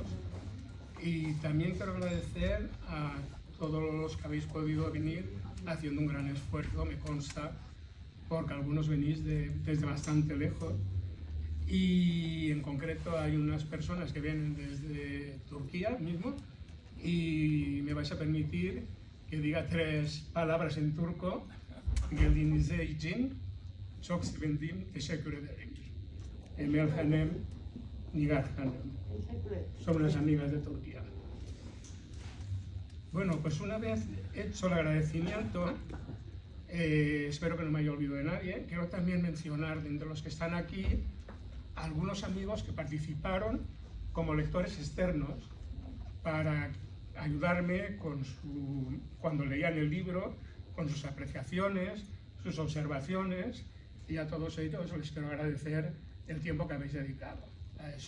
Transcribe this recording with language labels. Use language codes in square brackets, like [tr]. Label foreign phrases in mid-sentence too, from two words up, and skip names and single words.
[es] Y también quiero agradecer a todos los que habéis podido venir haciendo un gran esfuerzo, me consta, porque algunos venís desde bastante lejos. Y en concreto hay unas personas que vienen desde Turquía mismo y me vais a permitir que diga 3 palabras en turco. [tr] Geldiğinize için çok sevindim, teşekkür ederim. Emel Hanım, Nigar Hanım. [es] Son las amigas de Turquía. Bueno, pues una vez hecho el agradecimiento, espero que no me haya olvidado de nadie, quiero también mencionar de entre los que están aquí algunos amigos que participaron como lectores externos para ayudarme cuando leían el libro, con sus apreciaciones, sus observaciones, y a todos ellos les quiero agradecer el tiempo que habéis dedicado a eso.